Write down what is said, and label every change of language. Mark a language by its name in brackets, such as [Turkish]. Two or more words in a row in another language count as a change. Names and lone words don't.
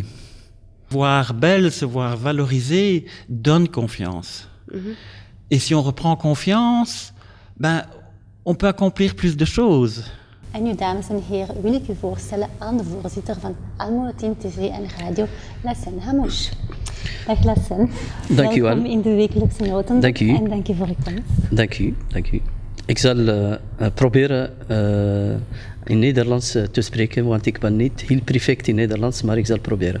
[French] Voir belle, se voir valorisée, donne confiance. Et si on reprend confiance, ben, on peut accomplir plus de choses. [Dutch] En nu, dames en heren, wil ik u voorstellen aan de voorzitter van Almoatin TV en radio, Lassen Hamouche. Dag Lassen. Dank u wel. Welkom in de wekelijkse notendop. Dank u. En dank u voor uw komst. Dank u, dank u. Ik zal proberen in Nederlands te spreken, want ik ben niet heel perfect in Nederlands, maar ik zal proberen.